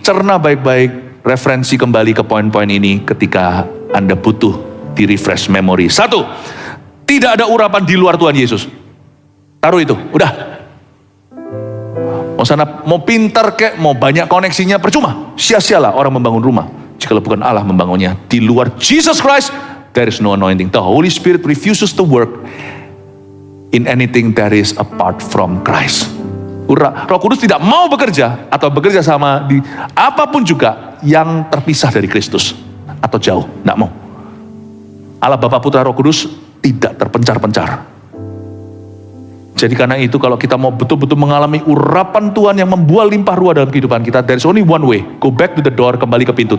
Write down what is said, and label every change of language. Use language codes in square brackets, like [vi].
[id] Cerna baik-baik, referensi kembali ke poin-poin ini ketika Anda butuh di [en] refresh memory. [id] 1, tidak ada urapan di luar Tuhan Yesus. Taruh itu, udah. Mau pintar kek, mau banyak koneksinya, percuma. Sia-sialah orang membangun rumah jika bukan Allah membangunnya. Di luar [en] Jesus Christ, there is no anointing. The Holy Spirit refuses to work in anything that is apart from Christ. [id] Roh Kudus tidak mau bekerja atau bekerja sama di apapun juga yang terpisah dari Kristus atau jauh, tidak mau. Allah Bapa Putra Roh Kudus tidak terpencar-pencar. Jadi karena itu kalau kita mau betul-betul mengalami urapan Tuhan yang membuat limpah ruah dalam kehidupan kita, [en] there is only one way, go back to the door, [id] kembali ke pintu.